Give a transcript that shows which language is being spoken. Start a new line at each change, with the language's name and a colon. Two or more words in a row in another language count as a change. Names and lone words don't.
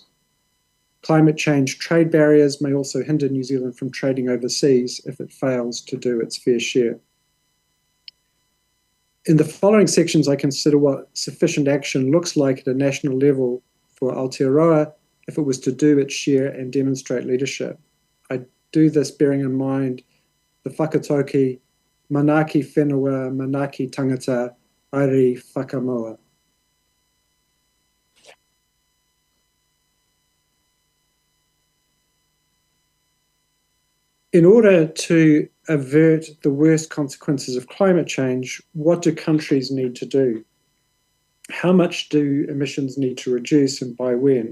English: Climate change trade barriers may also hinder New Zealand from trading overseas if it fails to do its fair share. In the following sections, I consider what sufficient action looks like at a national level for Aotearoa if it was to do its share and demonstrate leadership. I do this bearing in mind the whakatauki,
Māori: manaki whenua, manaki tangata, airi whakamoa.
English: In order to avert the worst consequences of climate change, what do countries need to do? How much do emissions need to reduce and by when?